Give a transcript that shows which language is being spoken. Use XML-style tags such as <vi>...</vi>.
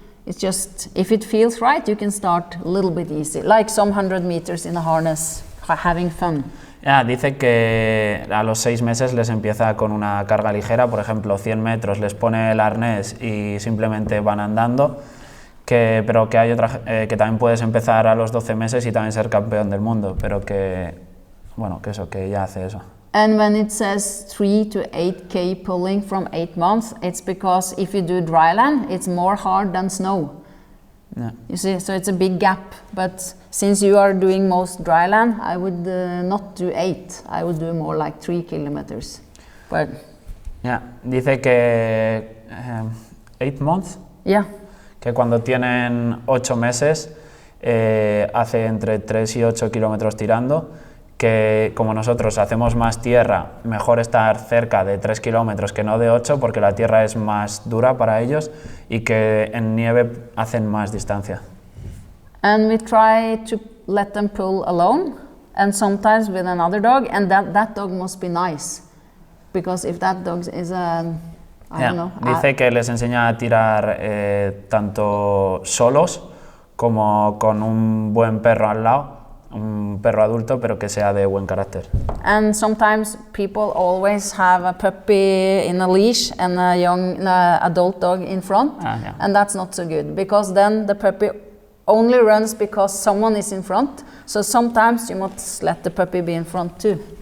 <en>It's just, if it feels right, you can start a little bit easy, like some 100 meters in a harness, having fun.</en> <es>Dice que a los 6 meses les empieza con una carga ligera, por ejemplo 100 metros, les pone el arnés y simplemente van andando, pero que hay que también puedes empezar a los 12 meses y también ser campeón del mundo, pero que ya hace eso.</es> <en>And when it says 3 to 8K pulling from 8 months, it's because if you do dryland, it's more hard than snow. Yeah. You see, so it's a big gap, but since you are doing most dryland, I would not do 8, I would do more like 3 kilometers. But</en> <es>dice que</es> <en>8 months,</en> <es>que cuando tienen 8 meses hace entre 3 y 8 kilómetros tirando, que como nosotros hacemos más tierra, mejor estar cerca de 3 kilómetros que no de 8 porque la tierra es más dura para ellos y que en nieve hacen más distancia.</es> <en>And we try to let them pull alone and sometimes with another dog, and that dog must be nice, because if that dog is I don't know.</en> <es>Dice que les enseña a tirar tanto solos como con un buen perro al lado, un perro adulto, pero que sea de buen carácter.</es> <en>And sometimes people always have a puppy in a leash and a young adult dog in front, and that's not so good, because then the puppy only runs because someone is in front, so sometimes you must let the puppy be in front too.</en>